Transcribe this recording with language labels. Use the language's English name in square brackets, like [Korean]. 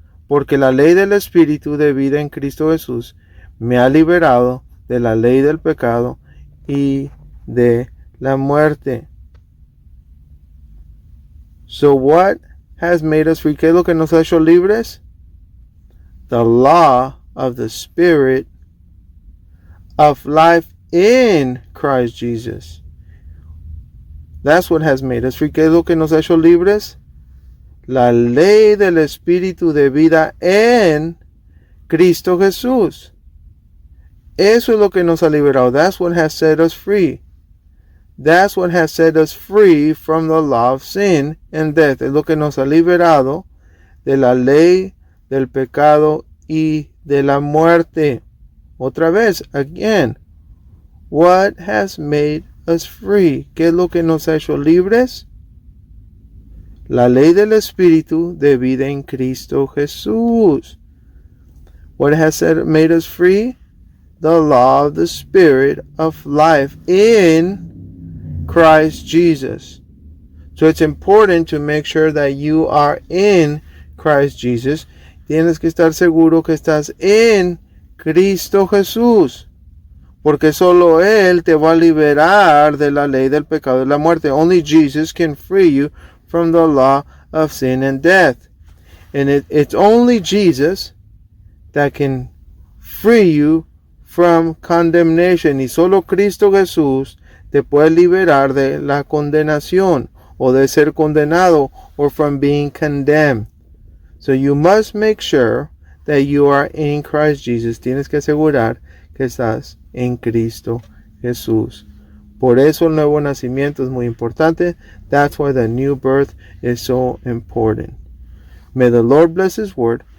[Spanish] Porque la ley del Espíritu de vida en Cristo Jesús me ha liberado de la ley del pecado y de la muerte. [English] So what has made us free? [Spanish] ¿Qué es lo que nos ha hecho libres? [English] The law of the Spirit of life in Christ Jesus. That's what has made us free. [Spanish] ¿Qué es lo que nos ha hecho libres? La ley del Espíritu de vida en Cristo Jesús. Eso es lo que nos ha liberado. [English] That's what has set us free. That's what has set us free from the law of sin and death. [Spanish] Es lo que nos ha liberado de la ley del pecado y de la muerte. Otra vez, [English] again. What has made us free? [Spanish] ¿Qué es lo que nos ha hecho libres? La ley del Espíritu de vida en Cristo Jesús. [English] What has made us free? The law of the Spirit of life in Christ Jesus. So it's important to make sure that you are in Christ Jesus. [Spanish] Tienes que estar seguro que estás en Cristo Jesús. Porque solo Él te va a liberar de la ley del pecado y la muerte. [English] Only Jesus can free you from the law of sin and death. And it's only Jesus that can free you from condemnation. [Spanish] Y solo Cristo Jesús te puede liberar de la condenación o de ser condenado [English] or from being condemned. So you must make sure that you are in Christ Jesus. [Spanish] Tienes que asegurar que estás en Cristo Jesús. Por eso el nuevo nacimiento es muy importante. [English] That's why the new birth is so important. May the Lord bless His word.